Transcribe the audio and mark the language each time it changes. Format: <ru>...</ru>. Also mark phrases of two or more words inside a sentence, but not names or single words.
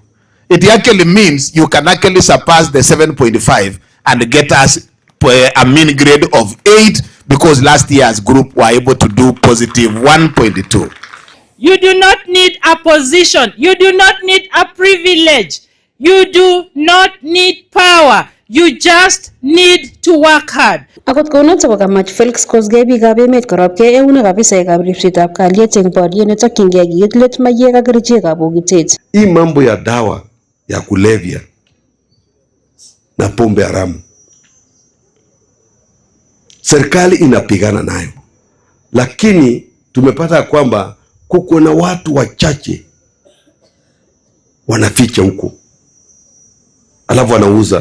<en>It actually means you can actually surpass the 7.5 and get us a mean grade of 8 because last year's group were able to do positive 1.2. You do not need a position. You do not need a privilege. You do not need power. You just need to work hard.</en> <kln>Akot konoto kokamach Felix Kosgei biikab emet korobgei eunek afisaekab ripsetab kalyet eng boriet netokyingei kiit let maiyek ak kerichekab bokitet.</kln> <sw>Hii mambo ya dawa ya kulevya na pombe haramu, serikali inapigana nayo, lakini tumepata kwamba kuko na watu wachache wanaficha huko, alafu wanauza.</sw>